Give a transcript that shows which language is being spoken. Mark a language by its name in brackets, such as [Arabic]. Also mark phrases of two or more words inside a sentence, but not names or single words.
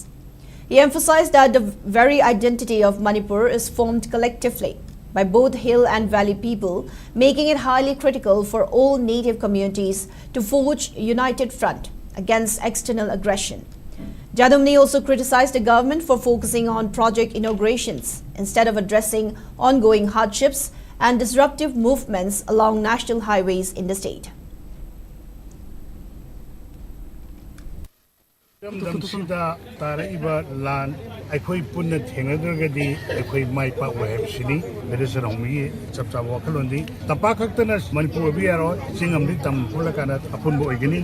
[English] He emphasized that the very identity of Manipur is formed collectively by both hill and valley people, making it highly critical for all native communities to forge a united front against external aggression. Jadumni also criticized the government for focusing on project inaugurations instead of addressing ongoing hardships and disruptive movements along national highways in the state. [Manipuri] ꯑꯩꯈꯣꯏ ꯄꯨꯟꯅ ꯊꯦꯡꯅꯗ꯭ꯔꯒꯗꯤ ꯑꯩꯈꯣꯏ ꯃꯥꯏ ꯄꯥꯛꯑꯣꯏ ꯍꯥꯏꯕꯁꯤꯅꯤ ꯃꯦꯗꯤꯁꯟ ꯍꯣꯡꯃꯤꯒꯤ ꯆꯞ ꯆꯥꯕ ꯋꯥꯈꯜꯂꯣꯟꯗꯤ ꯇꯝꯄꯥꯛ ꯈꯛꯇꯅ ꯃꯅꯤꯄꯨꯔ ꯑꯣꯏꯕ ꯌꯥꯔꯣꯏ ꯆꯤꯡ ꯑꯃꯗꯤ ꯇꯝ ꯄꯨꯜꯂꯀꯥꯟꯗ ꯑꯄꯨꯟꯕ ꯑꯣꯏꯒꯅꯤ